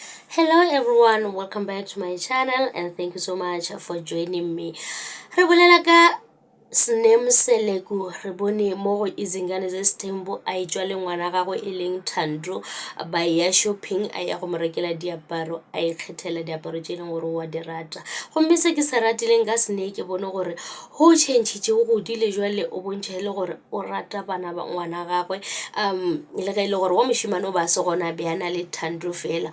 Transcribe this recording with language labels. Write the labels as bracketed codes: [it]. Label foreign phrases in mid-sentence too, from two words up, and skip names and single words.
[en] Hello everyone, welcome back to my channel and thank you so much for joining me. [nso] Re bolela ka Snem Seleku re bone mo go Izingane Zestembu a itswa le ngwana gagwe e leng Thando ba ya shopping a ya go mo rekela diaparo a ikgethela diaparo tse leng gore wa di rata. Gomme se ke se ratileng ka Sne ke bone gore go change-tše go godile jwale o bontšha le gore o rata bana ba ngwana gagwe le ge ile gore wa moshimane o ba se gona be ana le Thando fela.